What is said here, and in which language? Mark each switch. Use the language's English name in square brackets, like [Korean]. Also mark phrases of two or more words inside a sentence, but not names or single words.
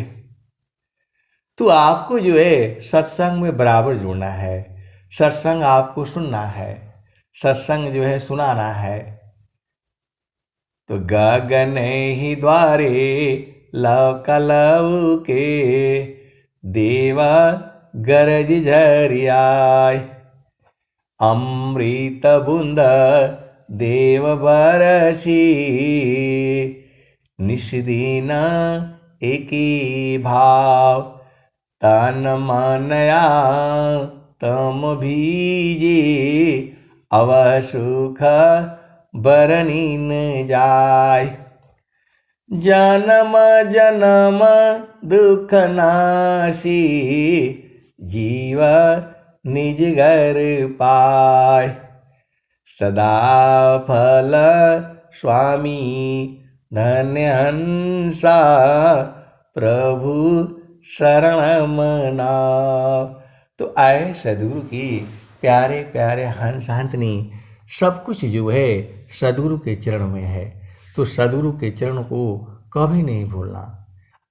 [Hindi] तो आपको जो है सत्संग में बराबर जुड़ना है, सत्संग आपको सुनना है, सत्संग जो है सुनाना है। तो गगन ही द्वारे लव के, देवा गरज झरियाय, अमृत बूंद देव बरसी, निष्दिन एकी भाव, तन मनया तम भीजे, अव सुख बरनी न जाय, जन्म जन्म दुख नासी, जीव निज घर पाय, सदा फल स्वामी धन्य हंसा, प्रभु शरण मनाओ। तो आए सद्गुरु की प्यारे प्यारे हंस हंसनी, सब कुछ जो है सद्गुरु के चरण में है। तो सद्गुरु के चरण को कभी नहीं भूलना।